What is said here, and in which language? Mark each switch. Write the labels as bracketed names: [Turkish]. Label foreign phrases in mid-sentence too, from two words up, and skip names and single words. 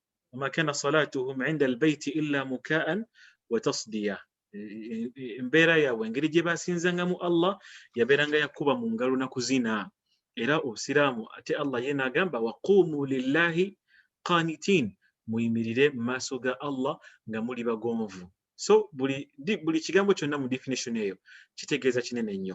[Arabic] وما كان صلاتهم عند البيت إلا مكاء وتصدية [Ganda] mbeera yaabwe engeri gye basinzangamu Allah yabeeranga yakuba mu ngalo na kuzina era obusiraamu ate Allah ye n'agamba [Arabic] وقوموا لله قانتين [Ganda] muyimirire mu maaso ga Allah nga muli bagonvu. So buli kigambo kyonna mu definition eyo kitegeeza kinene nnyo.